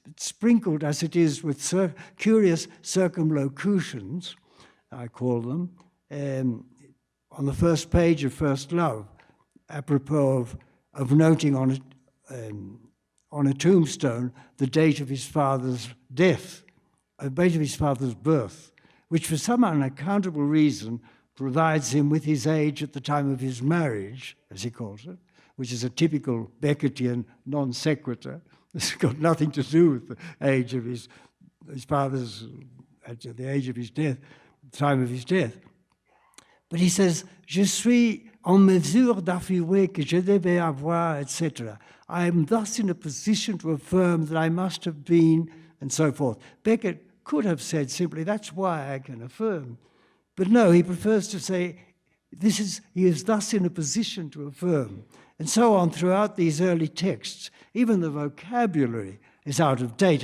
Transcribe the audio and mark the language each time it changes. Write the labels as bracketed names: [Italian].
[English] It's sprinkled as it is with curious circumlocutions, I call them, on the first page of First Love, apropos of noting on a tombstone the date of his father's death, the date of his father's birth, which for some unaccountable reason provides him with his age at the time of his marriage, as he calls it, which is a typical Beckettian non sequitur. It's got nothing to do with the age of his father's, at the age of his death, the time of his death. But he says, [French] je suis en mesure d'affirmer que je devais avoir, etc. [English] I am thus in a position to affirm that I must have been, and so forth. Beckett could have said simply, that's why I can affirm. But no, he prefers to say, he is thus in a position to affirm. And so on throughout these early texts. Even the vocabulary is out of date.